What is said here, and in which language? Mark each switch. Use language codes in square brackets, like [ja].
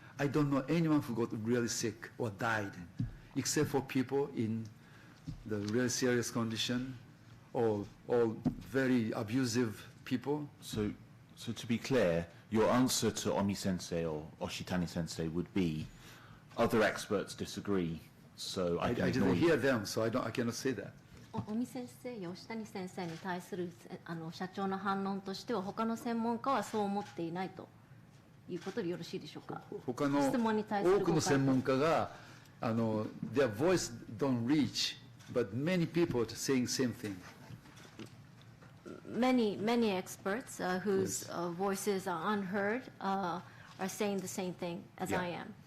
[en] I don't know anyone who got really sick or died, except for people in the really serious condition or very abusive people. So to be clear, your answer to Omi-sensei or Oshitani-sensei would be, other experts disagree, so I didn't hear them, so I cannot say that. [ja] 尾身先生や吉谷先生に対する社長の反論としては、他の専門家はそう思っていないということでよろしいでしょうか。他の多くの専門家が [en] their voice don't reach, but many people are saying same thing. many experts whose voices are unheard are saying the same thing as I am.